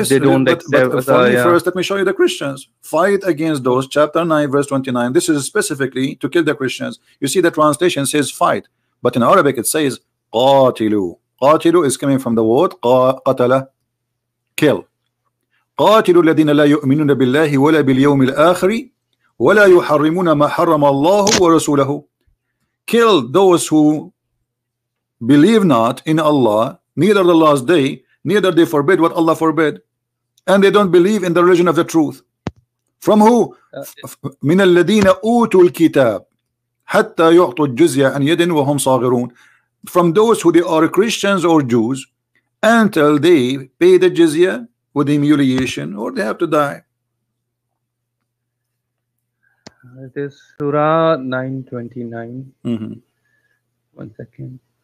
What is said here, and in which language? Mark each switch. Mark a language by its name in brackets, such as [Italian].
[English] if they don't accept, but first let me show you the Christians. Fight against those. Chapter 9, verse 29. This is specifically to kill the Christians. You see the translation says fight, but in Arabic it says قاتلوا. قاتلوا is coming from the word قتل, kill. [Arabic] قاتلوا الذين لا يؤمنون بالله ولا باليوم الآخر ولا يحرمون ما حرم الله ورسوله. [English] Kill those who believe not in Allah, neither the last day, neither they forbid what Allah forbid, and they don't believe in the religion of the truth. From who? [Arabic] من الذين أوتوا الكتاب حتى يعطوا الجزية عن يد وهم صاغرون. [English] From those who they are Christians or Jews until they pay the jizya with humiliation or they have to die. It is Surah 929. 1 second.